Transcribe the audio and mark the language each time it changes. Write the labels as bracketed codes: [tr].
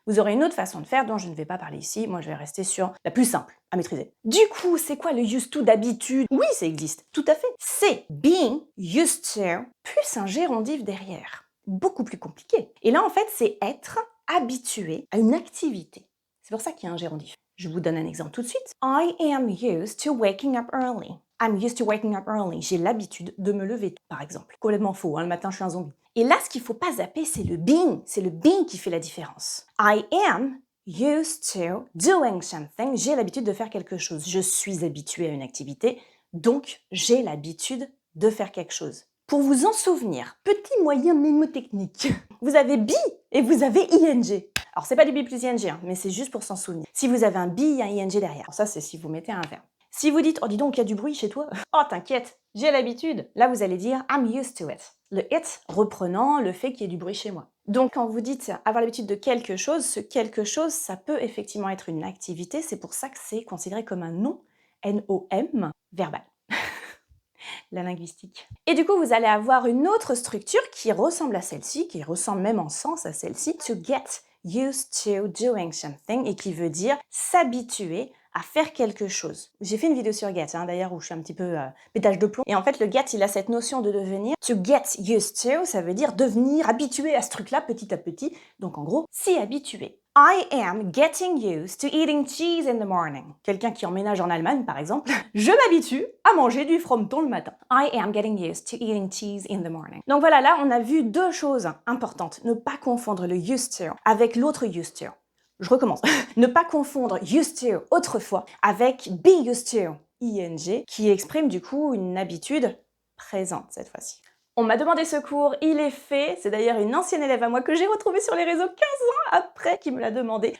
[fr] Vous aurez une autre façon de faire dont je ne vais pas parler ici. Moi, je vais rester sur la plus simple à maîtriser. Du coup, c'est quoi le [en] used to [fr] d'habitude? Oui, ça existe. Tout à fait. C'est [en] being used to [fr] plus un gérondif derrière. Beaucoup plus compliqué. Et là, en fait, c'est être habitué à une activité. C'est pour ça qu'il y a un gérondif. Je vous donne un exemple tout de suite. [en] I am used to waking up early. I'm used to waking up early. [fr] J'ai l'habitude de me lever tôt, par exemple. Complètement faux, hein, le matin, je suis un zombie. Et là, ce qu'il ne faut pas zapper, c'est le being. C'est le being qui fait la différence. [en] I am used to doing something. [fr] J'ai l'habitude de faire quelque chose. Je suis habitué à une activité, donc j'ai l'habitude de faire quelque chose. Pour vous en souvenir, petit moyen mnémotechnique, vous avez be et vous avez ing. Alors c'est pas du be plus ing, hein, mais c'est juste pour s'en souvenir. Si vous avez un be, il y a un ing derrière. Alors ça c'est si vous mettez un verbe. Si vous dites, oh dis donc, il y a du bruit chez toi. Oh t'inquiète, j'ai l'habitude. Là vous allez dire, [en] I'm used to it. [fr] Le it reprenant le fait qu'il y ait du bruit chez moi. Donc quand vous dites avoir l'habitude de quelque chose, ce quelque chose, ça peut effectivement être une activité. C'est pour ça que c'est considéré comme un nom, N-O-M, verbal. La linguistique. Et du coup, vous allez avoir une autre structure qui ressemble à celle-ci, qui ressemble même en sens à celle-ci, [en] to get used to doing something, [fr] et qui veut dire s'habituer à faire quelque chose. J'ai fait une vidéo sur get, d'ailleurs, où je suis un petit peu pétage de plomb. Et en fait, le get, il a cette notion de devenir. [en] To get used to, [fr] ça veut dire devenir habitué à ce truc-là petit à petit. Donc en gros, s'y habituer. [en] I am getting used to eating cheese in the morning. [fr] Quelqu'un qui emménage en Allemagne, par exemple. Je m'habitue à manger du frometon le matin. [en] I am getting used to eating cheese in the morning. [fr] Donc voilà, là, on a vu deux choses importantes. Ne pas confondre le used to avec l'autre used to. Je recommence. Ne pas confondre used to autrefois avec [en] be used to, [fr] ing, qui exprime du coup une habitude présente cette fois-ci. On m'a demandé ce cours, il est fait. C'est d'ailleurs une ancienne élève à moi que j'ai retrouvée sur les réseaux 15 ans après qui me l'a demandé.